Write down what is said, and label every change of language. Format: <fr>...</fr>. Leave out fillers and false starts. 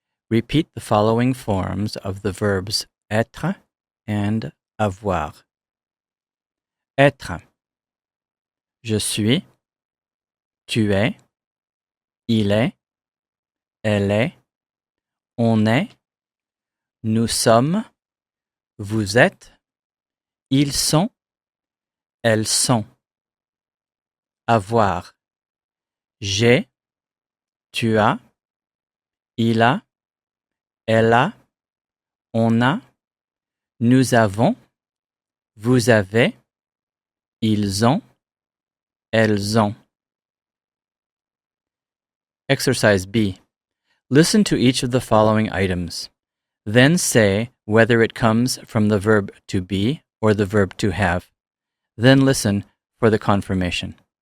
<en>Repeat the following forms of the verbs etre and avoir.</en> <fr>Être. Je suis, tu es, il est, elle est, on est, nous sommes, vous êtes, ils sont, elles sont. Avoir. J'ai, tu as, il a, elle a, on a, nous avons, vous avez, ils ont, elles ont.</fr> <en>Exercise B. Listen to each of the following items. Then say whether it comes from the verb to be or the verb to have. Then listen for the confirmation.</en>